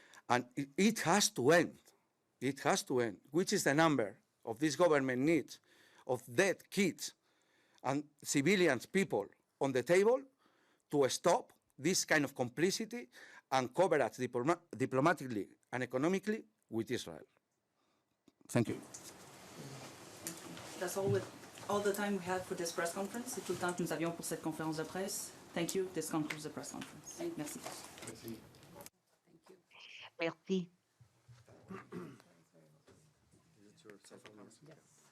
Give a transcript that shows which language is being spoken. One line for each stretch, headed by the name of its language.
English: And it has to end. It has to end. Which is the number of this government needs of dead kids and civilians, people on the table to stop this kind of complicity and coverage diplomatically and economically with Israel. Thank you. That's all the time we had for this press conference.
French: C'est tout le temps que nous avions pour cette conférence de presse.
English: Thank you. This concludes the press conference.
French: Merci. Merci.
English: Is it your cell phone? Yes.